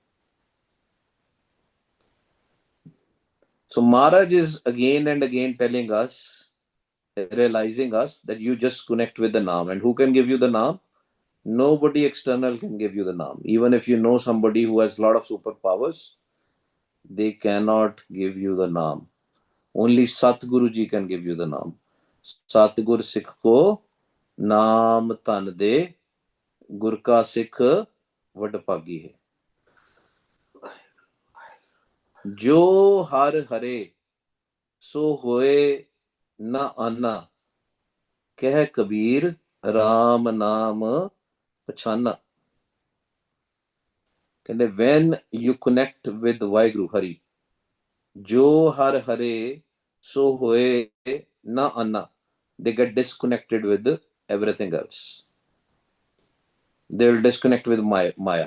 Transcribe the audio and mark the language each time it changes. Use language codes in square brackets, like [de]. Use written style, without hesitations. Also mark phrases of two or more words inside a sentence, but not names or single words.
[en] So Maharaj is again and again telling us, realizing us that you just connect with the Naam. And who can give you the Naam? Nobody external can give you the Naam. Even if you know somebody who has a lot of superpowers, they cannot give you the Naam. Only Satguru Ji can give you the Naam. [pa] ਸਤਿਗੁਰ ਸਿਖ ਕੋ ਨਾਮ ਧਨ ਦੇ, ਗੁਰ ਕਾ ਸਿਖ ਵਡਭਾਗੀ ਹੈ. ਜੋ ਹਰਿ ਹਰੇ, ਸੋ ਹੋਇ ਨ ਅੰਨਾ, ਕਹਿ ਕਬੀਰ ਰਾਮ ਨਾਮ ਪਛਾਨਾ. [en] When you connect with Waheguru Hari, [pa] ਜੋ ਹਰਿ ਹਰੇ, ਸੋ ਹੋਇ ਨ ਅੰਨਾ, [en] they get disconnected with everything else. They will disconnect with Maya.